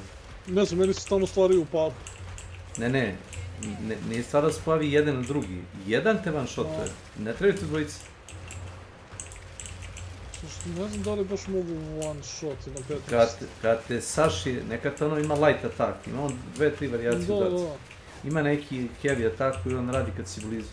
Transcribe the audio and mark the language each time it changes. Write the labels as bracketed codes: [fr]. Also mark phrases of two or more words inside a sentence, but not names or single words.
[bs] Ne znam, meni se stalno stvari upadu. Ne, nije stvar da se pojavi jedan na drugi. Jedan te one-shotuje. Ne trebate dvojice. Ne znam da li baš mogu [en] one shot [bs] na 15. Kad te saši, nekad ono ima [en] light attack, [bs] ima on 2-3 varijacije udarca. Ima neki [en] heavy attack [bs] koji on radi kad si blizu.